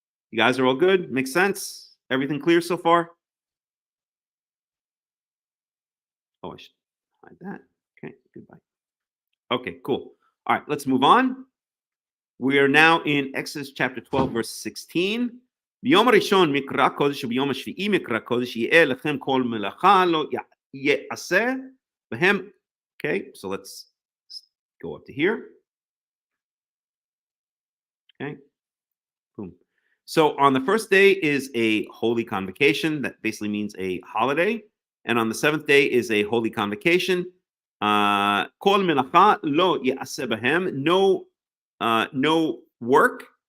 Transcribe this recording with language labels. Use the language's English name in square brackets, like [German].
[English] You guys are all good? Makes sense? Everything clear so far? Oh, I should hide that. Okay, goodbye. Okay, cool. All right, let's move on. We are now in Exodus chapter 12, verse 16. [Hebrew] ביום הראשון מקרא קודש וביום השביעי מקרא קודש יהיה לכם כל מלאכה לא יעשה בהם. [English] Okay, so let's go up to here. Okay, boom. So on the first day is a holy convocation. That basically means a holiday. And on the seventh day is a holy convocation. [Hebrew] Kol melacha lo ya'aseh bahem. [English] No work.